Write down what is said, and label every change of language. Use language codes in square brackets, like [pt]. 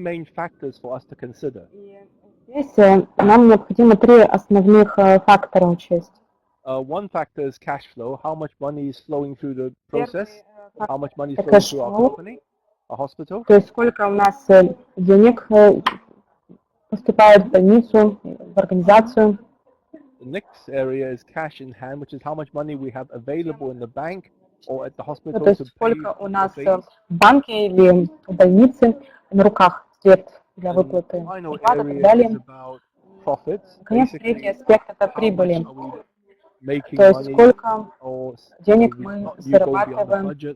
[ru] Здесь нам необходимо три основных фактора учесть. [en] One factor is cash flow, how much money is flowing through the process, how much money is flowing through our company, our hospital. [ru] То есть сколько у нас денег поступает в больницу, в организацию. [en] The next area is cash in hand, which is how much money we have available in the bank or at the hospital. [ru] То есть сколько у нас в банке или в больнице на руках средств для выплаты зарплаты и так далее. Наконец, третий аспект – это прибыли. То есть сколько денег мы зарабатываем.